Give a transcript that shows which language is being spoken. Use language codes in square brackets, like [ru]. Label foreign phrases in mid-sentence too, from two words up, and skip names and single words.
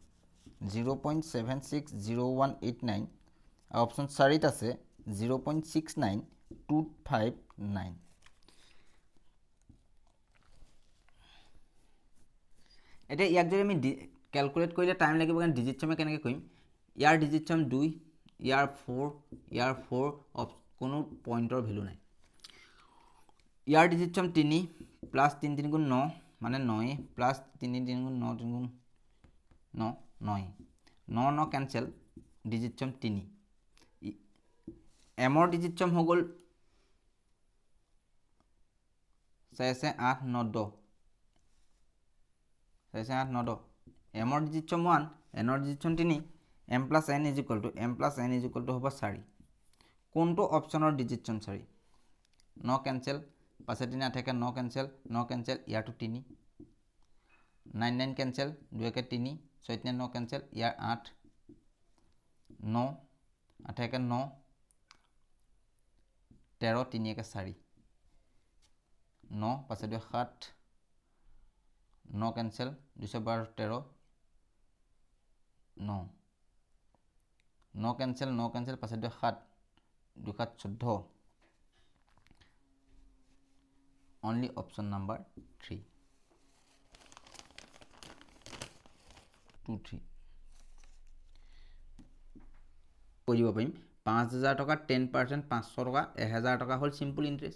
[as] 0.760189 অপচন 4 আছে 0.69259 এটা ইয়াক যদি আমি ক্যালকুলেট কৰিলে টাইম লাগিব কাৰণ ডিজিট চমে কেনেকৈ কৰিম ইয়াৰ ডিজিট চম 2 ইয়াৰ 4 কোনো পইণ্টৰ ভ্যালু নাই ইয়াৰ ডিজিট চম 3 প্লাস 3 3 গুণ 9 মানে 9 প্লাস 3 3 গুণ 9 3 গুণ 9 9 9 9 [en] cancel digit sum [as] 3 m ৰ ডিজিট চম হৈ গ'ল 6 8 9 10 6 8 9 10 m ৰ ডিজিট চম 1 n ৰ ডিজিট চম 3 [en] m plus n is equal to [as] হ'ব 4 কোনটো অপচনৰ ডিজিট চম 4 9 [hi] कैंसिल 5 3 8 के 9 कैंसिल यार तो 3 9 9 कैंसिल 2 के 3 6 3 9 कैंसिल यार 8 9 8 के 9 13 3 के 4 9 5 2 7 9 कैंसिल 212 13 9 9 कैंसिल 5 2 7 2 7 14 [en] only option number 3 [as] 2 3 কৰিব পাৰিম 5000 টকা 10% 500 টকা 1000 টকা হল [en] simple interest